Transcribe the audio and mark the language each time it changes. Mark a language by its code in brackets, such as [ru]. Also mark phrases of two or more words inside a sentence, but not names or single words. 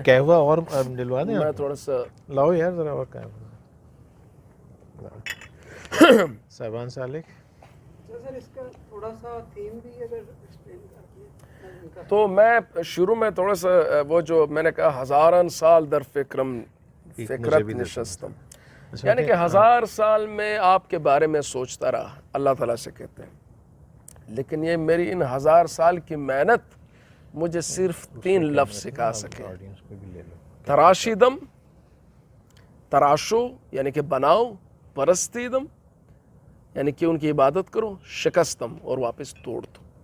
[ur] قہوہ اور ڈلوا دیں. میں تھوڑا سا لاؤ یار ذرا اور قہوہ. صاحبان سالک سر اس کا تھوڑا سا تھیم بھی اگر ایکسپلین کر دیں. تو میں شروع میں تھوڑا سا وہ جو میں نے کہا [fa] ہزاران سال در فکرت نشستم [ur] یعنی کہ 1000 سال میں آپ کے بارے میں سوچتا رہا اللہ تعالیٰ سے کہتے ہیں لیکن یہ میری ان 1000 سال کی محنت مجھے صرف 3 لفظ سکھا سکے. تراشیدم تراشو یعنی کہ بناؤ, پرستیدم یعنی کہ ان کی عبادت کرو, شکستم اور واپس توڑ دو.